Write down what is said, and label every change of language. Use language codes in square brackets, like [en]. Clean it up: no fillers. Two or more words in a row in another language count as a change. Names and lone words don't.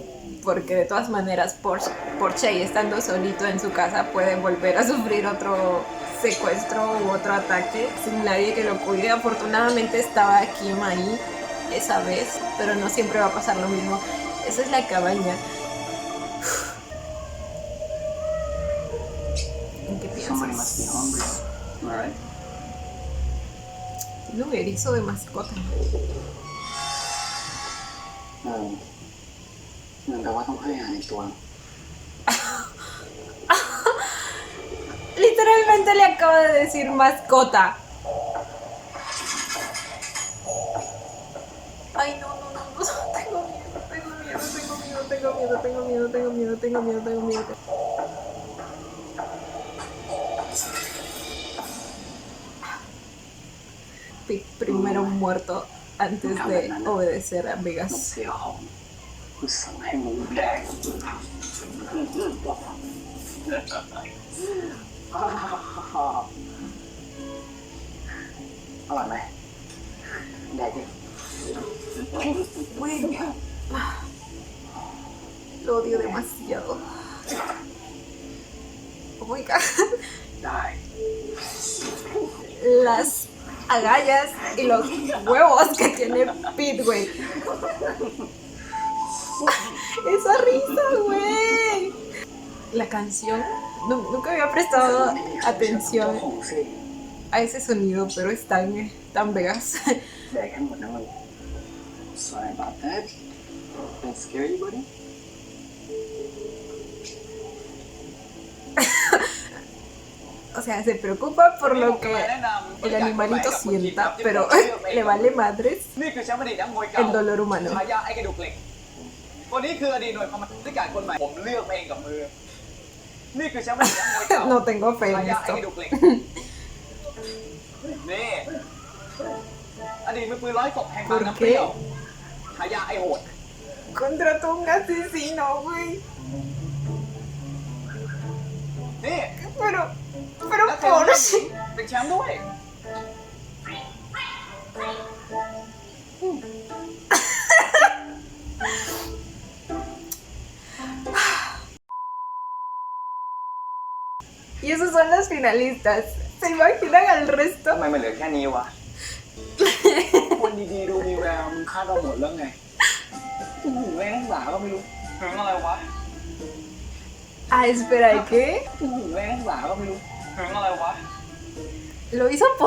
[es] Porque de todas maneras, por Chey estando solito en su casa, puede volver a sufrir otro secuestro u otro ataque sin nadie que lo cuide. Afortunadamente estaba Kim ahí esa vez, pero no siempre va a pasar lo mismo. Esa es la cabaña. ¿En qué [en] Somebody must be [es] piensas? [en] hungry. Alright. [es] Tiene un erizo de mascota. [th] เหมือนกับว่าต้องให้อาหารอีกตัว [es] Literalmente le acaba de decir mascota. Ay, no. Tengo miedo. Pig primero muerto antes de obedecer a [th] มัน [es] Vegas. [th] เสียของคือสั่งให้มึงแดกอร่อยไหมแดกดิ [es] Güey, lo odio demasiado. [en] Oh my god. [th] ได้ [es] Las agallas y los huevos que tiene Pete, güey. Esa risa, güey. La canción, nunca había prestado atención [th] ของสิ [es] a ese sonido, pero es tan Vegas. [th] แดกให้หมดนะมึง [en] Sorry about that. That scare you, buddy? [es] O sea, se preocupa por lo que el animalito sienta, pero le vale madres [th] นี่คือแชมป์อดีตนักมวยเก่า [es] el dolor humano. [th] ฉายาไอ้กระดูกเหล็กคนนี้คืออดีตหน่วยกรรมการคนใหม่ผมเลือกเองกับมือนี่คือแชมป์อดีตนักมวยเก่า [es] No tengo fe en [th] ฉายาไอ้ [es] esto. [th] กระดูกเหล็กนี่อดีตมือปืนร้อยศพแห่งบางน้ำเปรี้ยวฉายาไอ้โหด Contrató un asesino, güey. นี่ [es] Pero [th] นักเตะทีม [es] Porsche. [th] เป็นแชมป์ด้วย [es] Y esos son los finalistas. ¿Se imaginan al [th] ทำ [es] resto? [th] ไมมันเหลือแค่นี้วะ คนดีๆดูมีแววมึงคาดเราหมดแล้วไงแม่งหลาก็ไม่รู้ถึงอะไรวะ [es] Ah, espera, ¿y qué? [th] แม่งหลาก็ไม่รู้ถึงอะไรวะ [es] ¿Lo hizo por